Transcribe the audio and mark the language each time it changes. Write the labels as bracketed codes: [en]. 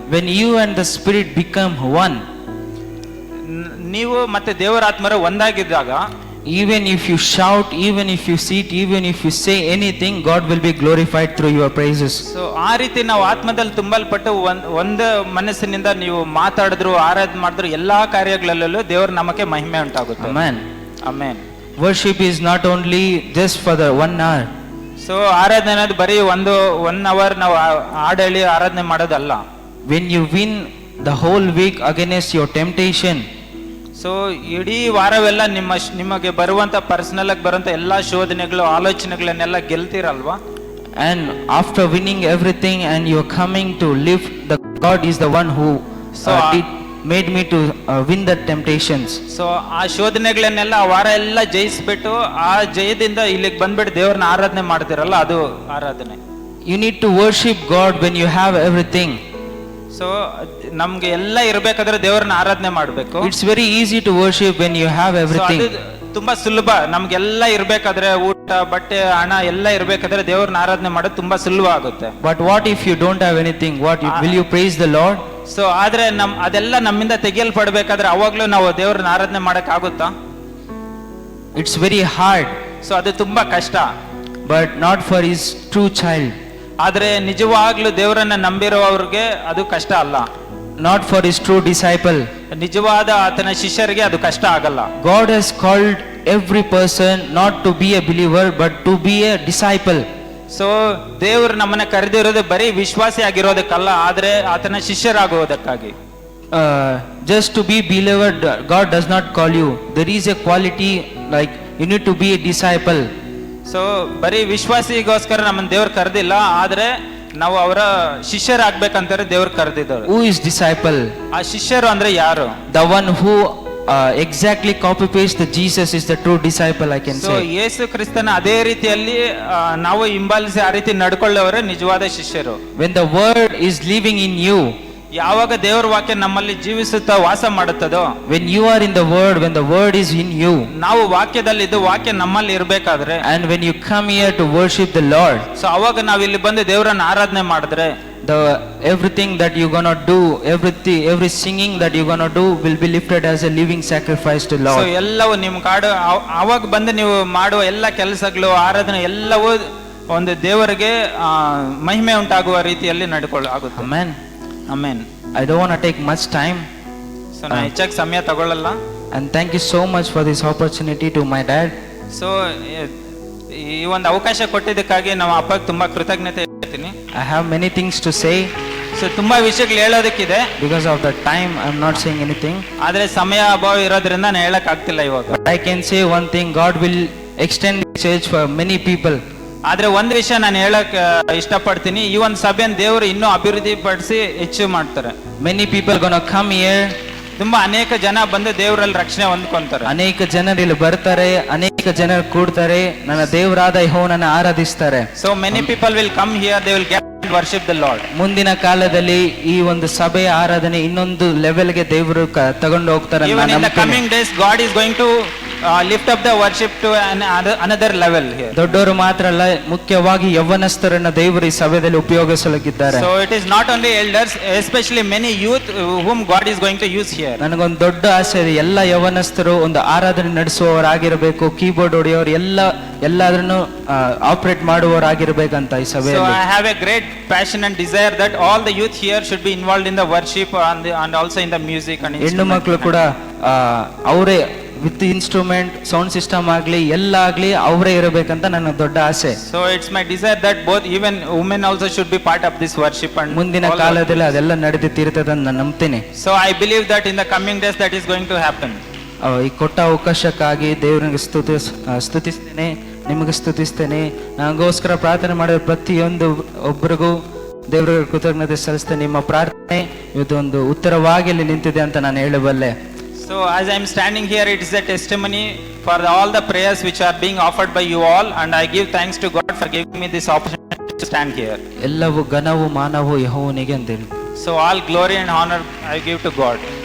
[en] When you and the Spirit become one, [kn] ನೀವು ಮತ್ತೆ ದೇವರಾತ್ಮರ ಒಂದಾಗಿದ್ದಾಗ, [en] even if you shout, even if you sit, even if you say anything, God will be glorified through your praises. [kn] So ಆ ರೀತಿ ನಾವು ಆತ್ಮದಲ್ಲಿ ತುಂಬಲ್ಪಟ್ಟು ಒಂದು ಮನಸ್ಸಿನಿಂದ ನೀವು ಮಾತಾಡಿದ್ರು ಆರಾಧನೆ ಮಾಡಿದ್ರು ಎಲ್ಲಾ ಕಾರ್ಯಗಳಲ್ಲೂ ದೇವರ ನಮಗೆ ಮಹಿಮೆ ಉಂಟಾಗುತ್ತೆ. [en] Amen. [kn] Amen. [en] Worship is not only just for the 1 hour. [kn] So ಆರಾಧನೆ ಅನ್ನೋದು ಬರೀ [en] 1 hour [kn] ನಾವು ಹಾಡೇಳಿ ಆರಾಧನೆ ಮಾಡೋದಲ್ಲ. [en] When you win the whole week against your temptation, [kn] so ಇಡೀ ವಾರವೆಲ್ಲ ನಿಮಗೆ ಬರುವಂತ ಪರ್ಸನಲ್ ಆಗಿ ಬರುವಂತ ಎಲ್ಲಾ ಶೋಧನೆಗಳು ಆಲೋಚನೆಗಳನ್ನೆಲ್ಲ ಗೆಲ್ತೀರಲ್ವಾ, [en] and after winning everything and you are coming to live, the God is the one who made me to win the temptations. [kn] So ಆ ಶೋಧನೆಗಳನ್ನೆಲ್ಲ ಆ ವಾರ ಎಲ್ಲ ಜಯಿಸ್ಬಿಟ್ಟು ಆ ಜಯದಿಂದ ಇಲ್ಲಿಗೆ ಬಂದ್ಬಿಟ್ಟು ದೇವ್ರನ್ನ ಆರಾಧನೆ ಮಾಡ್ತಿರಲ್ಲ, ಅದು ಆರಾಧನೆ. [en] You need to worship God when you have everything. [kn] So ನಮ್ಗೆ ಎಲ್ಲ ಇರ್ಬೇಕಾದ್ರೆ ದೇವ್ರನ್ನ ಆರಾಧನೆ ಮಾಡ್ಬೇಕು. [en] It's very easy to worship when you have everything. [kn] ತುಂಬಾ ಸುಲಭ, ನಮ್ಗೆಲ್ಲ ಇರ್ಬೇಕಾದ್ರೆ ಊಟ ಬಟ್ಟೆ ಹಣ ಎಲ್ಲ ಇರ್ಬೇಕಾದ್ರೆ ದೇವ್ರನ್ನ ಆರಾಧನೆ ಮಾಡೋದು ತುಂಬಾ ಸುಲಭ ಆಗುತ್ತೆ. [en] But what if you don't have anything? Will you praise the Lord? [kn] So ಆದ್ರೆ ಅದೆಲ್ಲ ನಮ್ಮಿಂದ ತೆಗೆಯಲ್ಪಡ್ಬೇಕಾದ್ರೆ ಅವಾಗ್ಲೂ ನಾವು ದೇವ್ರನ್ನ ಆರಾಧನೆ ಮಾಡಕ್ ಆಗುತ್ತಾ? [en] It's very hard. [kn] ಸೊ ಅದು ತುಂಬಾ ಕಷ್ಟ. [en] But not for His true child. [kn] ಆದ್ರೆ ನಿಜವಾಗ್ಲೂ ದೇವರನ್ನ ನಂಬಿರೋವ್ರಿಗೆ ಅದು ಕಷ್ಟ ಅಲ್ಲ. [en] Not for His true disciple. [kn] ನಿಜವಾದ ಆತನ ಶಿಷ್ಯರಿಗೆ ಅದು ಕಷ್ಟ ಆಗಲ್ಲ. [en] God has called every person not to be a believer but to be a disciple. [kn] So ದೇವರು ನಮ್ಮನ್ನ ಕರೆದಿರೋದು ಬರೀ ವಿಶ್ವಾಸಿ ಆಗಿರೋದಕ್ಕಲ್ಲ, ಆದ್ರೆ ಆತನ ಶಿಷ್ಯರಾಗುವುದಕ್ಕಾಗಿ. [en] Just to be believer, God does not call you. There is a quality like you need to be a disciple. [kn] So ಬರೀ ವಿಶ್ವಾಸಿಗೋಸ್ಕರ ನಮ್ಮನ್ನ ದೇವ್ರು ಕರೆದಿಲ್ಲ, ಆದ್ರೆ ನಾವು ಅವರ ಶಿಷ್ಯರಾಗ್ಬೇಕಂತಾರೆ ದೇವ್ರು ಕರೆದಿದ್ದಾರೆ. [en] Who is disciple? [kn] ಆ ಶಿಷ್ಯರು ಅಂದ್ರೆ ಯಾರು? [en] The one who exactly copy paste the Jesus is the true disciple, I can so say. [kn] ಯೇಸು ಕ್ರಿಸ್ತನ ಅದೇ ರೀತಿಯಲ್ಲಿ ನಾವು ಹಿಂಬಾಲಿಸಿ ಆ ರೀತಿ ನಡ್ಕೊಳ್ಳೋವರೇ ನಿಜವಾದ ಶಿಷ್ಯರು. [en] When the word is living in you, [kn] ಯಾವಾಗ ದೇವರ ವಾಕ್ಯ ನಮ್ಮಲ್ಲಿ ಜೀವಿಸುತ್ತಾ ವಾಸ ಮಾಡುತ್ತದೋ, [en] when you are in the word, when the word is in you, [kn] ನಾವು ವಾಕ್ಯದಲ್ಲಿದ್ದು ವಾಕ್ಯ ನಮ್ಮಲ್ಲಿ ಇರ್ಬೇಕಾದ್ರೆ, [en] and when you come here to worship the Lord, [kn] so ಅವಾಗ ನಾವು ಇಲ್ಲಿ ಬಂದು ದೇವರನ್ನ ಆರಾಧನೆ ಮಾಡಿದ್ರೆ, [en] everything that you gonna do, every singing that you gonna do will be lifted as a living sacrifice to so Lord. [kn] ಎಲ್ಲವೂ ನಿಮ್ ಕಾಡು ಅವಾಗ ಬಂದು ನೀವು ಮಾಡುವ ಎಲ್ಲ ಕೆಲಸಗಳು, ಆರಾಧನೆ ಎಲ್ಲವೂ ಒಂದು ದೇವರಿಗೆ ಮಹಿಮೆ ಉಂಟಾಗುವ ರೀತಿಯಲ್ಲಿ ಆಗುತ್ತೆ. [en] Amen. [kn] Amen. [en] I don't want to take much time, [kn] so ನಾನು ಹೆಚ್ಚಾಗಿ ಸಮಯ ತಗೊಳ್ಳಲ್ಲ. [en] and thank you so much for this opportunity to my dad. [kn] So ಈ ಒಂದು ಅವಕಾಶ ಕೊಟ್ಟಿದ್ದಕ್ಕಾಗಿ ನಮ್ಮ ಅಪ್ಪಗೆ ತುಂಬಾ ಕೃತಜ್ಞತೆ ಹೇಳ್ತೀನಿ. [en] I have many things to say. [kn] So ತುಂಬಾ ವಿಷಯಗಳು ಹೇಳೋದಕ್ಕಿದೆ, [en] Because of the time, I'm not saying anything. [kn] ಆದ್ರೆ ಸಮಯ ಅಭಾವ ಇರೋದ್ರಿಂದ ನಾನು ಹೇಳಕ್ ಆಗ್ತಿಲ್ಲ ಇವಾಗ. [en] But I can say one thing: God will extend the church for many people. [kn] ಆದ್ರೆ ಒಂದ್ ವಿಷಯ ನಾನು ಹೇಳಕ್ ಇಷ್ಟಪಡ್ತೀನಿ, ಈ ಒಂದು ಸಭೆಯನ್ನು ದೇವರು ಇನ್ನೂ ಅಭಿವೃದ್ಧಿ ಪಡಿಸಿ ಹೆಚ್ಚು ಮಾಡ್ತಾರೆ. [en] Many people gonna come here. [kn] ತುಂಬಾ ಅನೇಕ ಜನ ಬಂದು ದೇವರಲ್ಲಿ ರಕ್ಷಣೆ ಹೊಂದ್ಕೊಂತಾರೆ. ಅನೇಕ ಜನರು ಇಲ್ಲಿ ಬರ್ತಾರೆ, ಅನೇಕ ಜನರು ಕೂಡ್ತಾರೆ, ನನ್ನ ದೇವರಾದ ಯೆಹೋವನನ್ನ ಆರಾಧಿಸ್ತಾರೆ. [en] So many people will come here, they will get worship the lord. [kn] ಮುಂದಿನ ಕಾಲದಲ್ಲಿ ಈ ಒಂದು ಸಭೆಯ ಆರಾಧನೆ ಇನ್ನೊಂದು ಲೆವೆಲ್ಗೆ ದೇವರು ತಗೊಂಡು ಹೋಗ್ತಾರೆ. [en] Even in the coming days, God is going to lift up the worship to another level here. [kn] ದೊಡ್ಡವರು ಮಾತ್ರ ಅಲ್ಲ, ಮುಖ್ಯವಾಗಿ ಯೌವನಸ್ಥರನ್ನ ದೇವರು ಈ ಸಭೆಯಲ್ಲಿ ಉಪಯೋಗಿಸಲಿದ್ದಾರೆ. [en] So it is not only elders, especially many youth whom God is going to use here. [kn] ನನಗೊಂದು ದೊಡ್ಡ ಆಸೆ ಇದೆ, ಎಲ್ಲ ಯೌವನಸ್ಥರು ಒಂದು ಆರಾಧನೆ ನಡೆಸುವವರಾಗಿರಬೇಕು, ಕೀಬೋರ್ಡ್ ಹೊಡೆಯೋರು ಎಲ್ಲಾದ್ರೂ ಆಪರೇಟ್ ಮಾಡುವವರಾಗಿರ್ಬೇಕಂತ ಈ So ಸಭೆಯಲ್ಲಿ. [en] I have a great passion and desire that all the youth here should be involved in the worship and also in the music and [kn] ಹೆಣ್ಣು [en] instrument. [kn] ಮಕ್ಕಳು ಕೂಡ ಅವರೇ [en] with instrument, [kn] ಸೌಂಡ್ ಸಿಸ್ಟಮ್ ಆಗ್ಲಿ ಎಲ್ಲ ಆಗ್ಲಿ ಅವರೇ ಇರಬೇಕಂತ ನನ್ನ ದೊಡ್ಡ ಆಸೆ. [en] So it's my desire that both even women also should be part of this worship and [kn] ಮುಂದಿನ [en] all [kn] ಕಾಲದಲ್ಲಿ ಅದೆಲ್ಲ ನಡೆದು ತೀರ್ತದೆ ಅಂತ ನಾನು ನಂಬ್ತೀನಿ. [en] So I believe that in the coming days that is going to happen. [kn] ಈ ಕೊಟ್ಟ ಅವಕಾಶಕ್ಕಾಗಿ ದೇವರಿಗೆ ಸ್ತುತಿಸ್ತೇನೆ, ನಿಮಗೆ ಸ್ತುತಿಸ್ತೇನೆ. ನನಗೋಸ್ಕರ ಪ್ರಾರ್ಥನೆ ಮಾಡಿದ ಪ್ರತಿಯೊಂದು ಒಬ್ಬರಿಗೂ ದೇವರಿಗೆ ಕೃತಜ್ಞತೆ ಸಲ್ಲಿಸ್ತೇನೆ. ನಿಮ್ಮ ಪ್ರಾರ್ಥನೆ ಇದೊಂದು ಉತ್ತರವಾಗಿ ಇಲ್ಲಿ ನಿಂತಿದೆ ಅಂತ ನಾನು ಹೇಳಬಲ್ಲೆ. [en] So as I am standing here, it is a testimony for all the prayers which are being offered by you all, and I give thanks to God for giving me this opportunity to stand here. [kn] ಎಲ್ಲವೂ ಘನವು ಮಾನವು ಯೆಹೋವನಿಗೆ ಅಂತೇಳಿ. [en] So all glory and honor I give to God.